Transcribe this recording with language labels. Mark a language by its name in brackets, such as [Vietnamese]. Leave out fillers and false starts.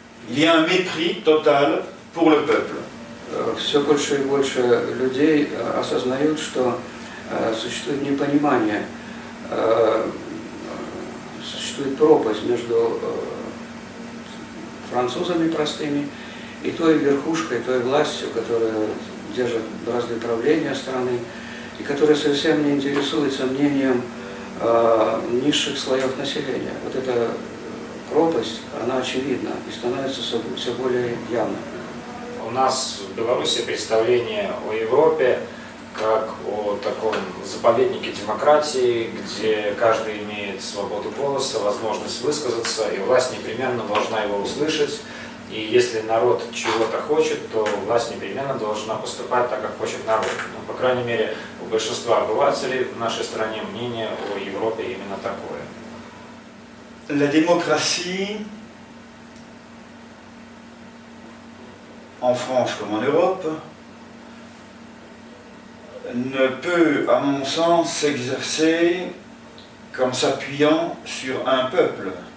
[French] Il y a un mépris total pour le peuple. [Russian] Все больше и больше людей осознают, что существует непонимание, существует пропасть между французами простыми и той верхушкой, той властью, которая держит бразды правления страны, и которая совсем не интересуется мнением низших слоев населения. Вот эта пропасть, она очевидна и становится все более явной. У нас в Беларуси представление о Европе как о таком заповеднике демократии, где каждый имеет свободу голоса, возможность высказаться, и власть непременно должна его услышать. И если народ чего-то хочет, то власть непременно должна поступать так, как хочет народ. Ну, по крайней мере, у большинства обывателей в нашей стране мнение о Европе именно такое. [French] La démocratie, en France comme en Europe, ne peut, à mon sens, s'exercer qu'en s'appuyant sur un peuple.